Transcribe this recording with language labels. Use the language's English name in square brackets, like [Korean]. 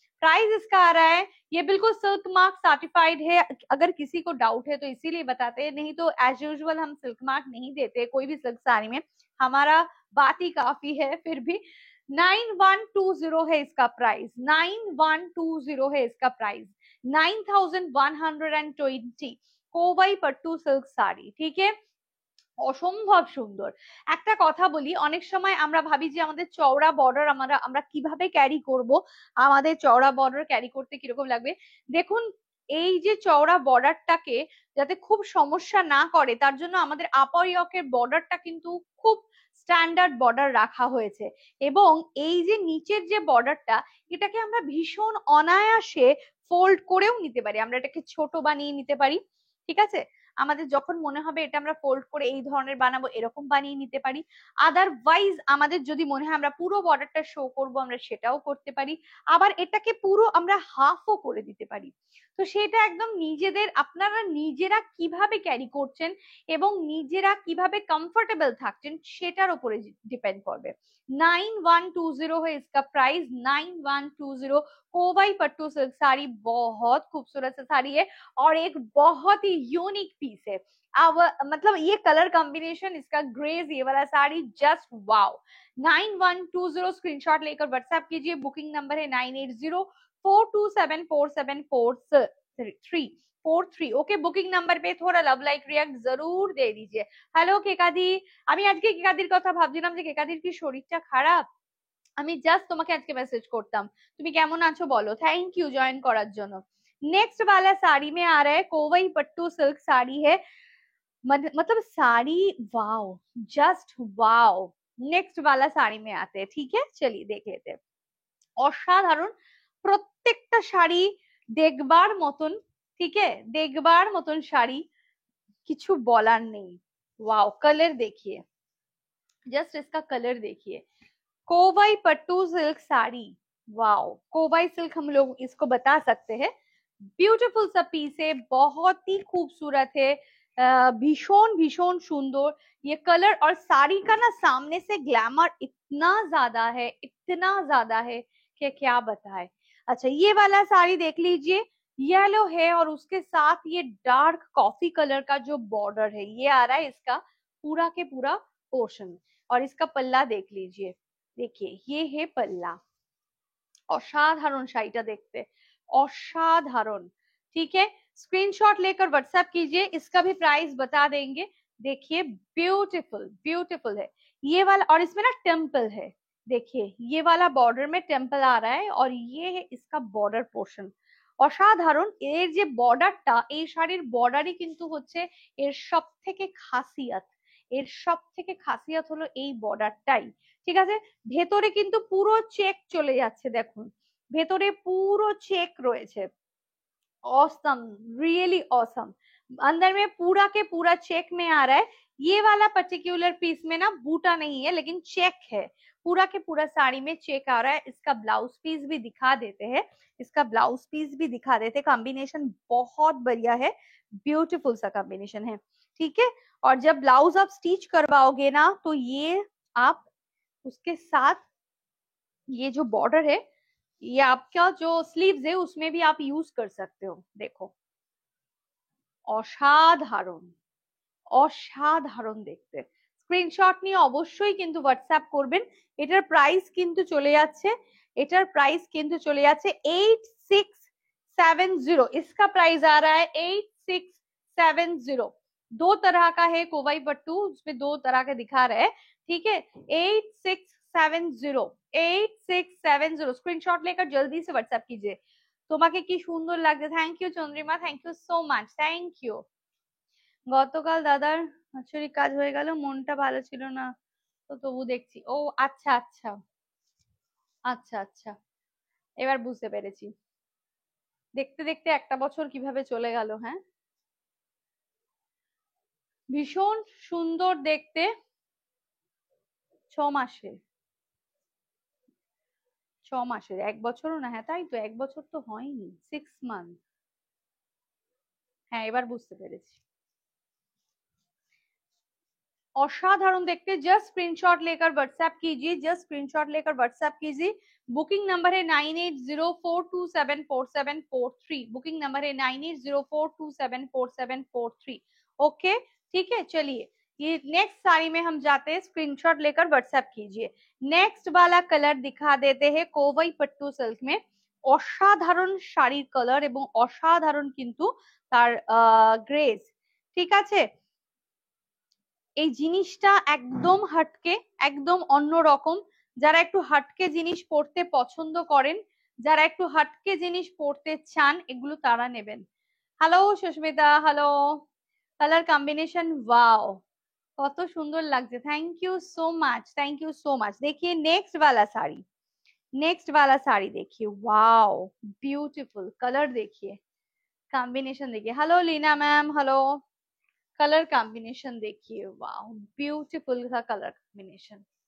[Hindi] Price इसका आ रहा है, ये बिल्कुल सिल्क मार्क सर्टिफाइड है, अगर किसी को डाउट है तो इसीलिए बताते हैं, नहीं तो एज यूजुअल हम सिल्क मार्क नहीं देते कोई भी सिल्क साड़ी में, हमारा बात ही काफी है। फिर भी 9120 है इसका प्राइस, 9120 है इसका प्राइस, 9120 [Bangla] কোবাই পট্টু সিল্ক শাড়ি, ঠিক আছে। অসম্ভব সুন্দর। একটা কথা বলি, অনেক সময় আমরা ভাবি যে আমাদের চওড়া বর্ডার আমরা আমরা কিভাবে ক্যারি করব, আমাদের চওড়া বর্ডার ক্যারি করতে কিরকম লাগবে। দেখুন এই যে চওড়া বর্ডারটাকে যাতে খুব সমস্যা না করে তার জন্য আমাদের আপার ইয়কের বর্ডারটা কিন্তু খুব স্ট্যান্ডার্ড বর্ডার রাখা হয়েছে। এবং এই যে নিচের যে বর্ডারটা, এটাকে আমরা ভীষণ অনায়াসে ফোল্ড করেও নিতে পারি, আমরা এটাকে ছোট বানিয়ে নিতে পারি, ঠিক আছে। আমাদের যখন মনে হবে এটা আমরা ফোল্ড করে এই ধরনের বানাবো, এরকম বানিয়ে নিতে পারি। আদারওয়াইজ আমাদের যদি মনে হয় আমরা পুরো বর্ডারটা শো করব, আমরা সেটাও করতে পারি। আবার এটাকে পুরো আমরা হাফও করে দিতে পারি। তো সেটা একদম নিজেদের, আপনারা নিজেরা কিভাবে ক্যারি করছেন এবং নিজেরা কিভাবে কমফোর্টেবল থাকছেন সেটার উপরে ডিপেন্ড করবে। [Hindi] 9120 है इसका प्राइस, 9120। कोवाई पट्टू सिल्क साड़ी बहुत खूबसूरत साड़ी है और एक बहुत ही यूनिक पीस है। अब मतलब ये कलर कॉम्बिनेशन इसका ग्रेज ये वाला साड़ी जस्ट वाओ। 9120 स्क्रीनशॉट लेकर व्हाट्सएप कीजिए। बुकिंग नंबर है 9804274743 ओके। बुकिंग नंबर पे थोड़ा लव लाइक रिएक्ट जरूर दे दीजिए। [Bangla] হ্যালো কেকাদি, আমি আজকে কেকাদির কথা ভাবছিলাম যে কেকাদির কি শরীরটা খারাপ, আমি জাস্ট তোমাকে আজকে মেসেজ করতাম তুমি কেমন আছো বলো। থ্যাংক ইউ জয়েন করার জন্য। [Hindi] नेक्स्ट वाला साड़ी में आ रहा है कोवई पट्टू सिल्क साड़ी है, मतलब sari wow, just wow. Next वाला साड़ी में आते हैं, ठीक है चलिए देख लेते हैं। [Bangla] অসাধারণ প্রত্যেকটা শাড়ি দেখবার মতন, ঠিক है দেখবার মতন শাড়ি, কিছু বলার নেই। [Hindi] वाओ कलर देखिए, जस्ट इसका कलर देखिए, कोवाई पट्टू सिल्क साड़ी, वाओ कोवाई सिल्क हम लोग इसको बता सकते हैं। ब्यूटीफुल सा पीस है, बहुत ही खूबसूरत है, भीषण भीषण सुंदर ये कलर। और साड़ी का ना सामने से ग्लैमर इतना ज्यादा है, इतना ज्यादा है कि क्या बताए। अच्छा ये वाला साड़ी देख लीजिए, येलो है और उसके साथ ये डार्क कॉफी कलर का जो बॉर्डर है ये आ रहा है इसका पूरा के पूरा पोर्शन। और इसका पल्ला देख लीजिए, देखिए ये है पल्ला। [Bangla] অসাধারণ শাড়িটা দেখতে, অসাধারণ, [Hindi] ठीक है। स्क्रीनशॉट लेकर व्हाट्सएप कीजिए, इसका भी प्राइस बता देंगे। देखिए ब्यूटीफुल ब्यूटीफुल है ये वाला, और इसमें ना टेम्पल है, देखिए ये वाला बॉर्डर में टेम्पल आ रहा है और ये है इसका बॉर्डर पोर्शन। [Bangla] অসাধারণ এর যে বর্ডারটা, এই শাড়ির বর্ডারই কিন্তু হচ্ছে এর সব থেকে খাসিয়াত, এর সব থেকে খাসিয়াত হলো এই বর্ডারটাই, ঠিক আছে। ভেতরে কিন্তু পুরো চেক চলে যাচ্ছে, দেখুন ভেতরে পুরো চেক রয়েছে, [English] Awesome really awesome. [Hindi] अंदर में पूरा के पूरा चेक में आ रहा है। ये वाला पर्टिकुलर पीस में ना बूटा नहीं है लेकिन चेक है, पूरा के पूरा साड़ी में चेक आ रहा है। इसका ब्लाउज पीस भी दिखा देते हैं, इसका ब्लाउज पीस भी दिखा देते हैं। कॉम्बिनेशन बहुत बढ़िया है, ब्यूटीफुल सा कॉम्बिनेशन है, ठीक है। और जब ब्लाउज आप स्टिच करवाओगे ना, तो ये आप उसके साथ ये जो बॉर्डर है, ये आपका जो स्लीव्स है उसमें भी आप यूज कर सकते हो। देखो [Bangla] অসাধারণ, অসাধারণ দেখতে। স্ক্রিনশট নিয়ে অবশ্যই কিন্তু হোয়াটসঅ্যাপ করবেন। এটার প্রাইস কিন্তু চলে যাচ্ছে, এটার প্রাইস কিন্তু চলে যাচ্ছে 8670। [Hindi] इसका प्राइस आ रहा है 8670। दो तरह का है कोवाई पट्टू, उसमें दो तरह के दिखा रहे हैं, ठीक है। 8670, 8670 স্ক্রিনশট लेकर जल्दी से व्हाट्सएप कीजिए। [Bangla] তোমাকে কি সুন্দর লাগছে, thank you Chandrima, thank you so much, thank you. গতকাল দাদার বাৎসরিক কাজ হয়ে গেল, মনটা ভালো ছিল না তো তবু দেখছি। ও আচ্ছা আচ্ছা আচ্ছা আচ্ছা, এবার বুঝতে পেরেছি। দেখতে দেখতে একটা বছর কিভাবে চলে গেল। হ্যাঁ, ভীষণ সুন্দর দেখতে। 6 মাসে, 6 মাসের, 1 বছরও না। হ্যাঁ তাই তো, 1 বছর তো হয়নি, 6 মান্থ। হ্যাঁ এবার বুঝতে পেরেছি। असाधारण देखते, [Hindi] जस्ट स्क्रीनशॉट लेकर व्हाट्सएप कीजिए, जस्ट स्क्रीनशॉट लेकर व्हाट्सएप कीजिए। बुकिंग नंबर है 9804274743। बुकिंग नंबर है 9804274743। ओके ठीक है, चलिए ये नेक्स्ट साड़ी में हम जाते हैं। स्क्रीनशॉट लेकर व्हाट्सएप कीजिए। नेक्स्ट वाला कलर दिखा देते हैं कोवाई पट्टू सिल्क में। [Bangla] असाधारण শাড়ির কালার এবং অসাধারণ কিন্তু তার গ্রেস, ঠিক আছে। এই জিনিসটা একদম হাটকে, একদম অন্যরকম। যারা একটু হাটকে জিনিস পড়তে পছন্দ করেন, যারা একটু হাটকে জিনিস পড়তে চান, এগুলো তারা নেবেন। Hello Susmita, hello. Colour combination wow, কত সুন্দর লাগছে, thank you so much, thank you so much. [Hindi] देखिए नेक्स्ट वाला साड़ी, नेक्स्ट वाला साड़ी देखिए, वाओ ब्यूटीफुल कलर देखिए, कॉम्बिनेशन देखिए। Hello Leena ma'am, hello. Colour combination देखिए, वाह ब्यूटीफुल सा कलर कॉम्बिनेशन।